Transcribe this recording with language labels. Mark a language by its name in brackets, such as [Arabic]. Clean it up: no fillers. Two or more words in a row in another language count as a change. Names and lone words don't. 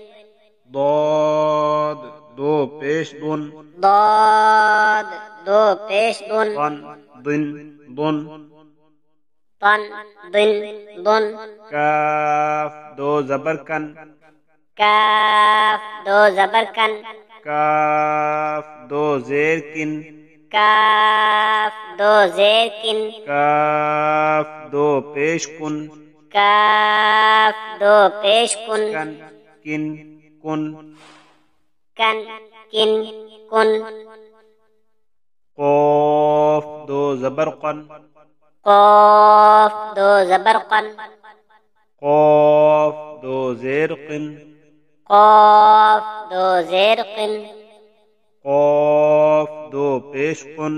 [Urdu] ضاد دو پیش دن ضاد دو پیش دن طن دن دن طن دن دن کاف دو زبر کن کاف دو زبر کن کاف دو زیر کن کاف دو زیر کن کاف دو پیش کن کاف دو پیش کن کن کن کن کن کن کن قوف دو زبر قن قاف دو زبر قن قوف دو زیر قن قاف دو زیر قن قوف دو پیش قن